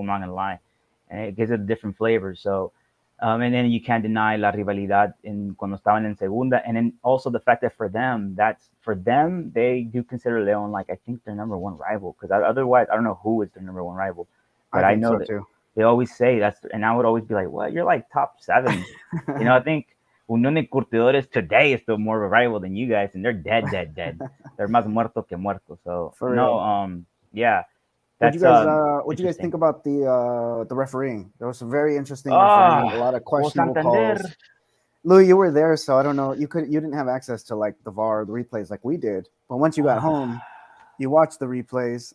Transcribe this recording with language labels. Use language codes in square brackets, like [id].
[en] I'm not gonna lie, and it gives it a different flavor. So, and then you can't deny [es] la rivalidad cuando estaban en segunda, [en] and then also the fact that for them they do consider León like I think their number 1 rival, because otherwise I don't know who is their number 1 rival, but I know so that too. They always say that's, and I would always be like, "What? You're like top 7." You know, I think Unión de Curtidores today is still more of a rival than you guys, and they're dead. They're [es] más muerto que muerto. [en] So yeah. What you guys think about the refereeing? There was some very interesting refereeing, a lot of questionable calls. Louis, you were there, so I don't know. You didn't have access to like the VAR, the replays like we did. But once you got home, you watched the replays.